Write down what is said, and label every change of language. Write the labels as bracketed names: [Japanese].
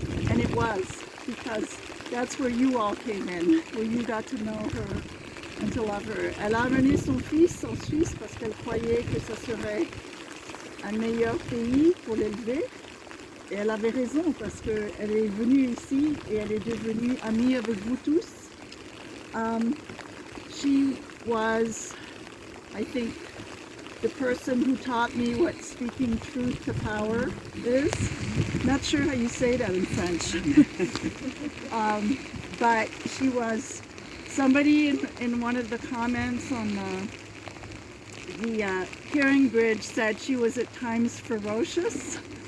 [English] And it was, because that's where you all came in, where you got to know her and to love her. [French] Elle a amené son fils en Suisse parce qu'elle croyait que ça serait un meilleur pays pour l'élever. Et elle avait raison, parce qu'elle est venue ici et elle est devenue amie avec vous tous. [English] She was, I think, the person who taught me what speaking truth to power is. Not sure how you say that in French. But she was somebody in one of the comments on the hearing bridge said she was at times ferocious.